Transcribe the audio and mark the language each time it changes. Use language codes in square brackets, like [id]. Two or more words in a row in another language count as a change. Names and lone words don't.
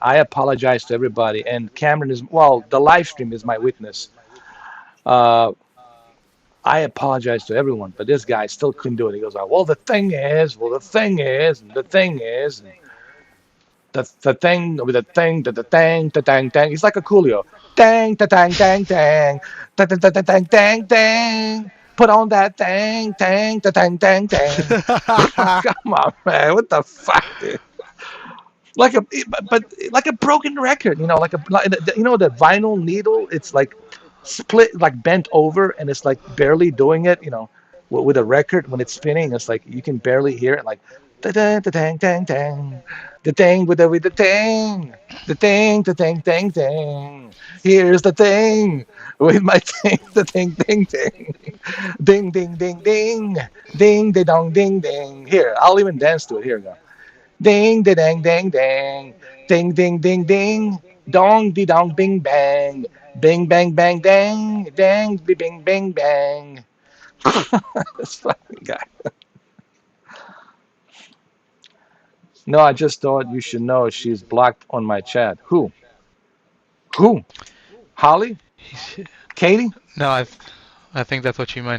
[en] I apologize to everybody. And Cameron is, well, the live stream is my witness. I apologize to everyone, but this guy still couldn't do it. He goes, well, the thing is, and the thing is, and the thing, with the thing, the thing. He's like a Coolio. Dang, da, dang, dang, dang. Da, da, da, da, dang, dang, dang. Put on that dang, dang, da, dang, dang, dang. Come on, man. What the fuck, dude? Like a, but like a broken record, you know, the vinyl needle, it's like split, like bent over, and it's like barely doing it, with a record when it's spinning, it's like you can barely hear it, like da da da dang dang dang, the thing with the thing, the thing dang dang. Here's the thing with my thing, the thing ding ding, ding ding ding ding, ding ding dong ding ding. Here, I'll even dance to it. Here we go. Ding, da, dang, dang, dang. Ding, ding, ding, ding. Dong, de, dong, bing, bang. Bing, bang, bang, dang. Dang, de, bing, bang, bang. This fucking guy. No, I just thought you should know she's blocked on my chat. Who? Who? Holly? Katie? No, I think that's what you meant.